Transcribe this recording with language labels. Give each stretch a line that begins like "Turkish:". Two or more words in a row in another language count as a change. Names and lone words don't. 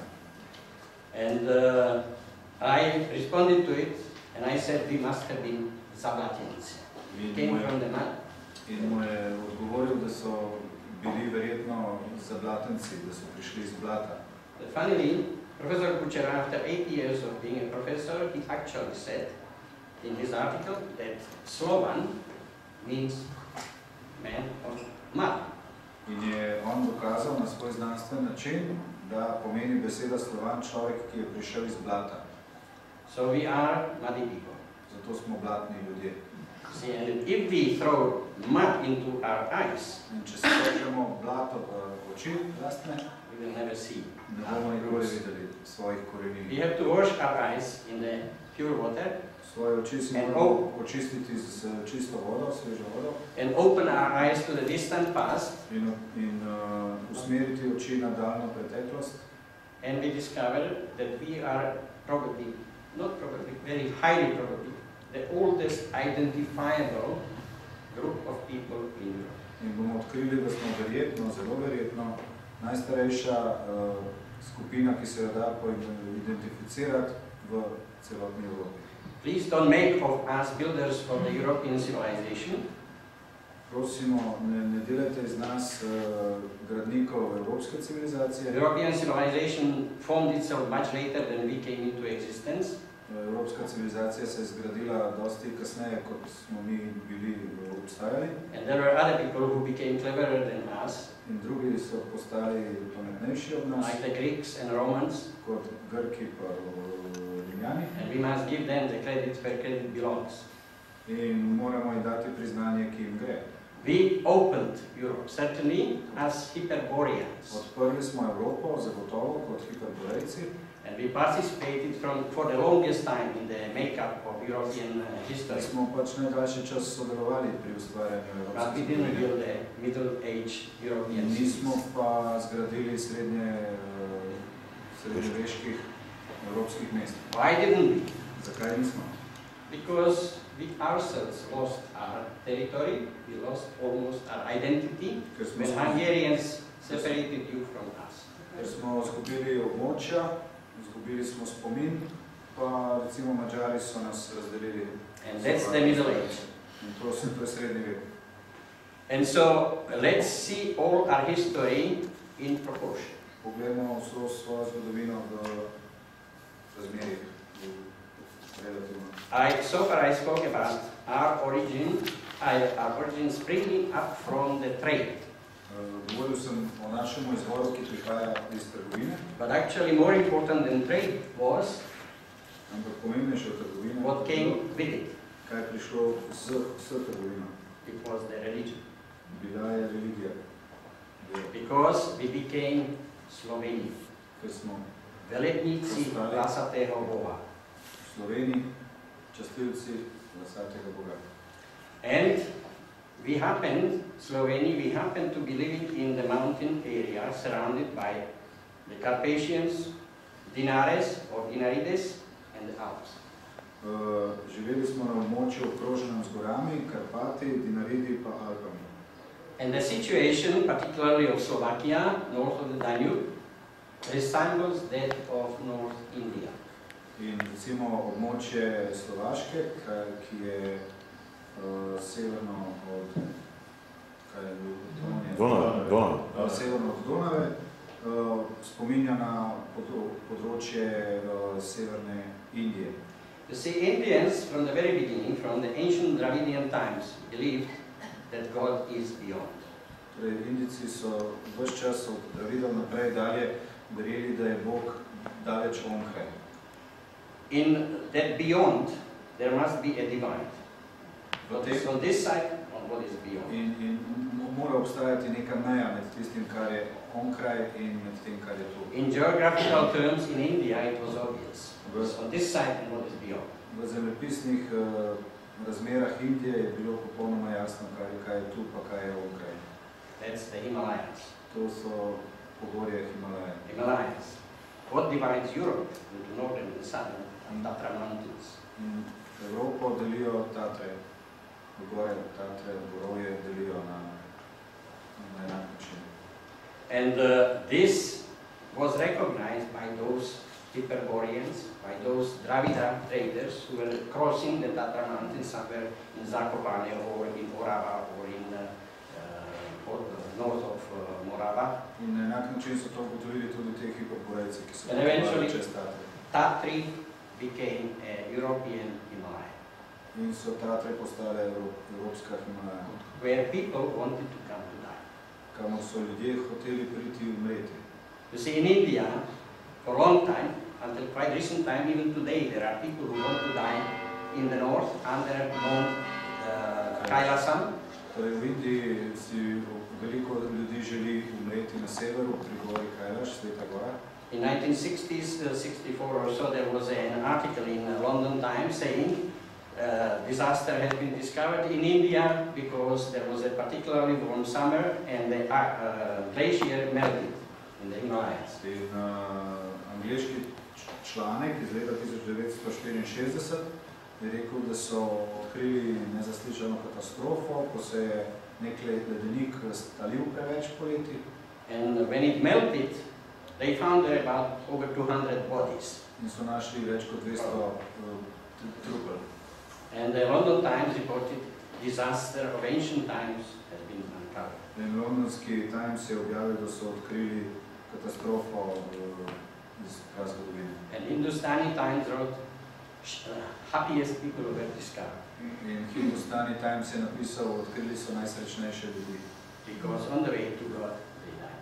English: And I responded to it, and I said we must have been Zablatins. We came from the mud.
Slovenian: In mu je odgovoril, da so bili verjetno Zablatenci, da so prišli iz blata.
English: But finally, Professor Kučera, after 8 years of being a professor, he actually said in his article that Slovan means man of mud.
Slovenian: In je on dokazal na svoj znanstven način, da pomeni beseda Slovan človek, ki je prišel iz blata.
English: So we are muddy people.
Slovenian: Zato smo blatni ljudje.
English: See, and if we throw mud into our eyes,
Slovenian: In če se vršemo blato v oči lastne,
English: we will never see.
Slovenian: ne bomo nikoli videli svojih korenin.
English: We have to wash our eyes in the pure water
Slovenian: Svoje oči si moramo očistiti z čisto vodo, svežo vodo.
English: and open our eyes to the distant past,
Slovenian: In usmeriti oči na daljno preteklost.
English: and we discover that we are probably, not probably, very highly probably, the oldest identifiable group of people in Europe.
Slovenian: In bomo odkrili, da smo verjetno, zelo verjetno, najstarejša skupina, ki se jo da identificirati v celotni Evropi.
English: Please don't make of us builders of the European civilization.
Slovenian: Prosimo, ne delajte iz nas gradnikov evropske civilizacije.
English: The European civilization formed itself much later than we came into existence.
Slovenian: Evropska civilizacija se je zgradila dosti kasneje, kot smo mi bili obstajali.
English: And there were other people who became cleverer than us,
Slovenian: In drugi so postali pametnejši od nas,
English: like the Greeks and Romans,
Slovenian: kot Grki pa Rimljani.
English: and we must give them the credit where credit belongs.
Slovenian: In moramo jim dati priznanje, ki jim gre.
English: We opened Europe, certainly, as Hyperboreans.
Slovenian: Odprli smo Evropo, zagotovo, kot Hiperborejci.
English: And we participated for the longest time in the makeup of European history.
Slovenian: Smo pač najdaljši čas sodelovali pri ustvarjanju
English: But we
Slovenian: evropske
English: didn't
Slovenian: zgodovine.
English: build a middle-age European
Slovenian: Nismo pa zgradili srednjeveških evropskih mest.
English: Why didn't we?
Slovenian: Zakaj nismo?
English: Because we ourselves lost our territory, we lost almost our identity when Hungarians separated you from us.
Slovenian: Ker smo izgubili območja, izgubili smo spomin, pa recimo Mađari so nas razdelili.
English: And that's the Middle Age.
Slovenian: In to je srednji vek.
English: And so let's see all our history in proportion.
Slovenian: Poglejmo vso svojo zgodovino v razmerjih, relativno.
English: So far I spoke about our origin springing up from the trade.
Slovenian: Govoril sem o našem izvoru, ki prihaja iz trgovine.
English: But actually more important than trade was
Slovenian: Ampak pomembnejše od trgovine,
English: what came with it.
Slovenian: kaj je prišlo s trgovino.
English: It was the religion.
Slovenian: Bila je religija.
English: Because we became Sloveni.
Slovenian: Ker smo Veletnici vlasatega Boga. Sloveni, častilci vlasatega Boga.
English: And we happened to be living in the mountain area surrounded by the Carpathians, Dinares or Dinarides and the Alps.
Slovenian: Živeli smo na območju okroženem z gorami, Karpati, Dinaridi pa Alpami.
English: And the situation, particularly of Slovakia, north of the Danube, resembles that of North India.
Slovenian: In recimo območje Slovaške, ki je severno od severno od Donave, spominja na področje severne Indije.
English: You see, Indians from the very beginning, from the ancient Dravidian times, believed that God is beyond.
Slovenian: Torej, Indijci so ves čas od Dravidov naprej dalje verjeli, da je Bog daleč onkraj.
English: In that beyond, there must be a divide. What is on this side and what is beyond.
Slovenian: In mora obstajati neka meja med tistim, kar je onkraj in med tem, kar je tu.
English: In geographical terms in India it was obvious. What is on this side and what is beyond.
Slovenian: V zemljepisnih razmerah Indije je bilo popolnoma jasno, kaj je tu, pa kaj je onkraj.
English: That's the Himalayas.
Slovenian: To so pogorje Himalaje.
English: Himalayas. What divides Europe into northern and southern and Tatra mountains?
Slovenian: In Evropo delijo Tatre, gore Tatre, gorovje delijo na enak način.
English: And this was recognized by those Hyperboreans, by those Dravida traders who were crossing the Tatra mountains somewhere in Zakopane or in Orava or in north of Morava.
Slovenian: In na enak način so to ugotovili tudi te Hyperborejci, ki so
English: eventually
Slovenian: čez Tatre.
English: Tatri became a European Himalaya.
Slovenian: In so Tatre postale evropska Himalaja.
English: Where people wanted to come to die.
Slovenian: Kamor so ljudje hoteli priti umreti.
English: You see, in India, for a long time, until quite recent time, even today, there are people who want to die in the north under Mount Kailasam.
Slovenian: Torej, v Indiji si veliko ljudi želi umreti na severu, pri gori Kailash, Sveta gora.
English: In 1960s, 64 or so, there was an article in London Times saying disaster has been discovered in India because there was a particularly warm summer and the glacier melted in the Himalayas.
Slovenian: In angliški članek iz leta 1964 je rekel, da so odkrili nezaslišano katastrofo, ko se je nek ledenik stalil preveč poleti.
English: And when it melted, they found there about over 200 bodies.
Slovenian: In so našli več kot 200 trupel.
English: And the London Times reported disaster of ancient times has been uncovered.
Slovenian: In londonski Times je objavil, da so odkrili katastrofo iz zgodovine.
English: And Hindustani Times wrote happiest people were discovered.
Slovenian: In Hindustani Times je napisal, odkrili so najsrečnejše ljudi.
English: Because on the way to God they died.